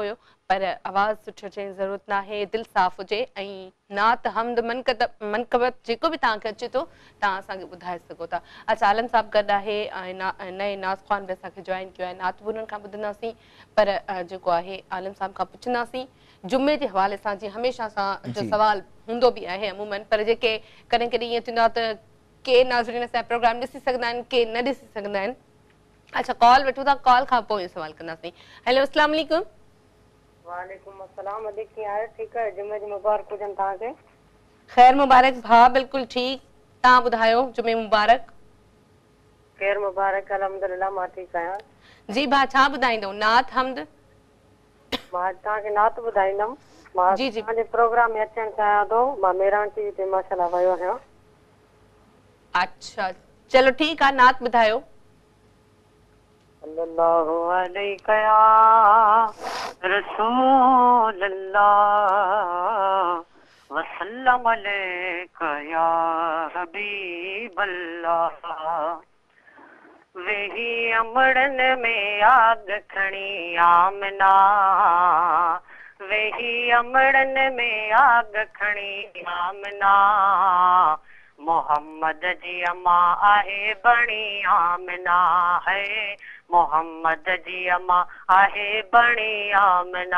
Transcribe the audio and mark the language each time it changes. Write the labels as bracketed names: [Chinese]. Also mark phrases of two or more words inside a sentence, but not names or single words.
[Sindhi] हुयो पर आवाज़ु सुठो चवण जी ज़रूरत न आहे दिलि साफ़ु हुजे ऐं नात हमद मनकबत जेको बि तव्हांखे अचे थो तव्हां असांखे ॿुधाए सघो था अच्छा आलम साहिबु गॾु आहे ऐं नए नाज़ ख़ान बि असांखे जॉइन कयो आहे नात बि उन्हनि खां ॿुधंदासीं पर जेको आहे आलम साहिब खां पुछंदासीं जुमे जे हवाले सां जीअं हमेशह असांजो सवाल हूंदो बि आहे अमूमन पर जेके कॾहिं कॾहिं ईअं थींदो आहे त के नाज़रीन असांजो प्रोग्राम ॾिसी सघंदा आहिनि के न ॾिसी सघंदा आहिनि अच्छा कॉल वठूं था कॉल खां पोइ सवाल कंदासीं हेलो [Arabic] السلام عليكم وعليكم السلام [Sindhi] अदी कीअं आहियो ठीकु आहे जुमे जी मुबारक हुजनि तव्हांखे ख़ैर मुबारक भाउ बिल्कुलु ठीकु तव्हां ॿुधायो जुमे मुबारक ख़ैर मुबारक अल्हम्दुलिल्लाह मां ठीकु आहियां जी भाउ छा ॿुधाईंदो नात हमद मां तव्हांखे नात ॿुधाईंदमि मां तव्हांजे प्रोग्राम में अचणु चाहियां थो मां मेरान टीवी ते माशाल्लाह वियो आहियां अच्छा चलो ठीकु आहे नात ॿुधायो [Arabic] صلى الله عليه يا رسول الله وسلم عليك يا حبيب الله. [Sindhi] वेही अमड़न में आग खणी आमना, वेही अमड़न में आग खणी आमना, मोहम्मद जी अम्मा आहे बणी आमना है, मोहम्मद जी अम्मा आहे बणी आमना।